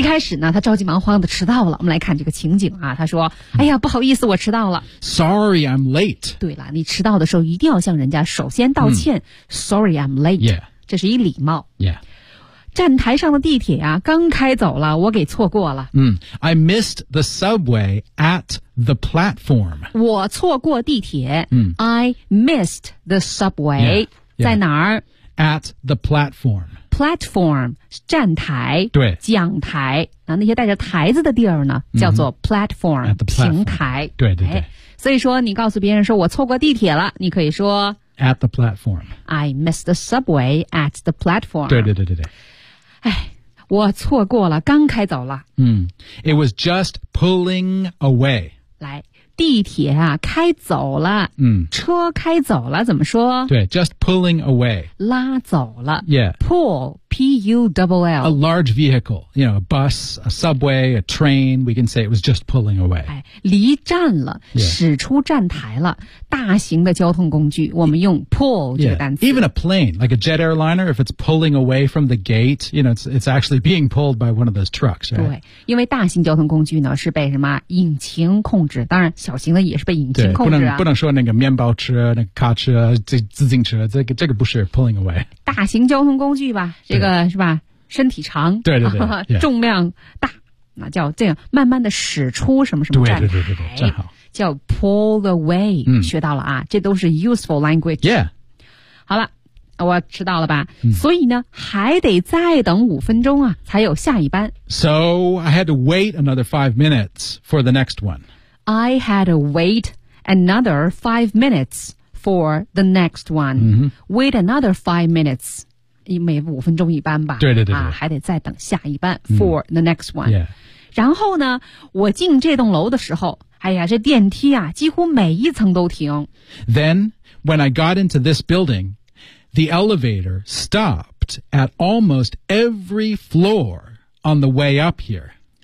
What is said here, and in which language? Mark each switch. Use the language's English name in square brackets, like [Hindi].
[Chinese] 一开始呢他着急忙慌的迟到了。我们来看这个情景啊。他说、嗯、哎呀不好意思我迟到了。 [English] Sorry, I'm late. [Chinese] 对了你迟到的时候一定要向人家首先道歉。嗯、 [English] Sorry, I'm late. Yeah. [Chinese] 这是一礼貌。 [English] Yeah. [Chinese] 站台上的地铁啊刚开走了我给错过了。 [English] 嗯 ,I missed the subway at the platform. [Chinese] 我错过地铁。嗯 [English] ,I missed the subway. Yeah, yeah. [Chinese] 在哪儿 [English] ?at the platform. Platform, 站台 [Chinese] 对讲台那些带着台子的地儿呢叫做 platform,、 [English] mm-hmm. platform, [Chinese] 平台。对对对、哎。所以说你告诉别人说我错过地铁了你可以说 [English] ,at the platform. I missed the subway at the platform. [Chinese] 对对对对对。哎，我错过了，刚开走了。 [English] 嗯、，It was just pulling away. [Chinese] 来，地铁啊，开走了。嗯，车开走了，怎么说？ [English] 对 ，just pulling away. [Chinese] 拉走了。 [English] Yeah. Pull, P-U-L-L. A large vehicle, you know, a bus, a subway, a train. We can say it was just pulling away. [Chinese] 哎，离站了， [English] yeah. [Chinese] 驶出站台了。大型的交通工具我们用 pull 这个单词、 [English] yeah. Even a plane like a jet airliner if it's pulling away from the gate you know it's actually being pulled by one of those trucks、right? [Chinese] 对因为大型交通工具呢是被什么引擎控制当然小型的也是被引擎控制、啊、不能说那个面包车那个卡车自行车这个不是 pulling away 大型交通工具吧这个是吧身体长对对对、yeah. 重量大那叫这样慢慢的驶出什么什么站台对对对对对站好叫 pull away、嗯、学到了啊这都是 [English] useful language yeah [Chinese] 好了我知道了吧、嗯、所以呢还得再等五分钟啊才有下一班 [English] So I had to wait another 5 minutes for the next one I had to wait another 5 minutes for the next one、嗯、 Wait another 5 minutes [Chinese] 每五分钟一班吧对对 对, 对、啊、还得再等下一班 for、嗯、 [English] the next one、 yeah. [Chinese] 然后呢我进这栋楼的时候哎呀这电梯啊几乎每一层都停。 [English] Then, when I got into this building, the elevator stopped at almost every floor on the way up here.